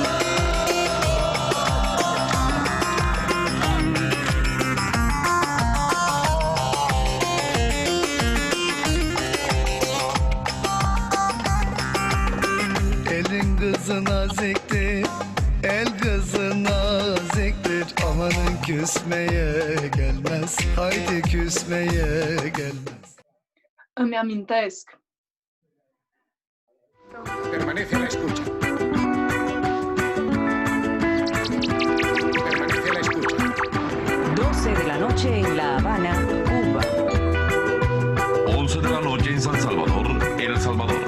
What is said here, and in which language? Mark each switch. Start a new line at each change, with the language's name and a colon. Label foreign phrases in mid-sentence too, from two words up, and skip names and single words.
Turkish: Elin kızı naziktir, el kızı naziktir. Amanın küsmeye gelmez, haydi küsmeye gelmez.
Romanian: Îmi amintesc.
Spanish: Permanece a la escucha. Permanece a la escucha. 12 de la noche en La Habana, Cuba. 11 de la noche en San Salvador, El Salvador.